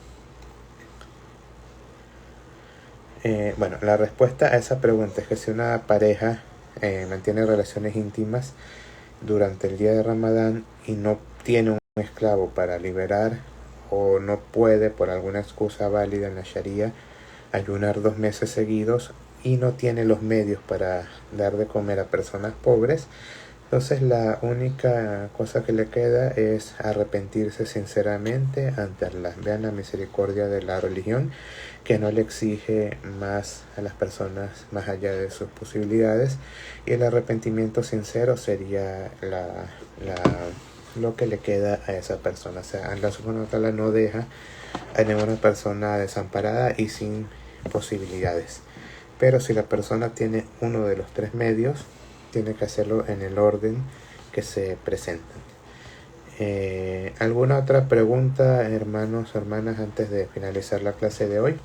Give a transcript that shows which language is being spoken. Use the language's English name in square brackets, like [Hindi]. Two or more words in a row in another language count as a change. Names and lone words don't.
[Spanish] Bueno, la respuesta a esa pregunta es que si una pareja mantiene relaciones íntimas durante el día de Ramadán y no tiene un esclavo para liberar, o no puede por alguna excusa válida en la Sharia ayunar 2 meses seguidos y no tiene los medios para dar de comer a personas pobres, entonces la única cosa que le queda es arrepentirse sinceramente ante Allah. Vean la misericordia de la religión, que no le exige más a las personas más allá de sus posibilidades, y el arrepentimiento sincero sería lo que le queda a esa persona. O sea, [Arabic] الله سبحانه وتعالى [Spanish] no deja a ninguna persona desamparada y sin posibilidades. Pero si la persona tiene uno de los 3 medios, tiene que hacerlo en el orden que se presentan. ¿Alguna otra pregunta, hermanos o hermanas, antes de finalizar la clase de hoy?